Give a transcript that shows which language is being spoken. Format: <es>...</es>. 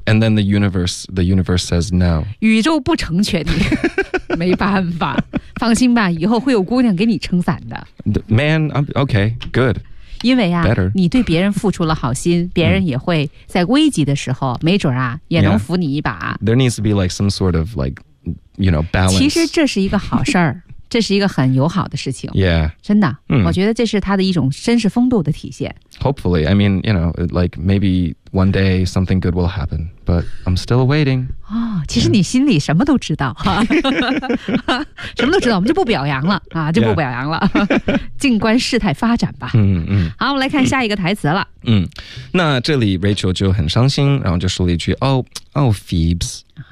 <en>and then the universe says no，</en> <zh>宇宙不成全你。没办法，放心吧，以后会有姑娘给你撑伞的。</zh> <en>Man, okay, good.</en> <zh>因为啊、</zh> <en>Better.</en> <zh>你对别人付出了好心，别人也会在危急的时候，没准啊，也能扶你一把。</zh> <en>Yeah. There needs to be like some sort of like, you know, balance.</en> <zh>其实这是一个好事儿，这是一个很友好的事情。</zh> <en>Yeah.</en> <zh>真的、我觉得这是他的一种绅士风度的体现。</zh> <en>Hopefully, I mean, you know, like maybe one day something good will happen, but I'm still waiting.</en> <zh>哦，其实你心里什么都知道，什么都知道，我们就不表扬了啊，就不表扬了， yeah. 静观事态发展吧。嗯嗯。好，我们来看下一个台词了。嗯，那这里 Rachel 就很伤心，然后就说了一句：“哦 ，Phoebe's。”</zh>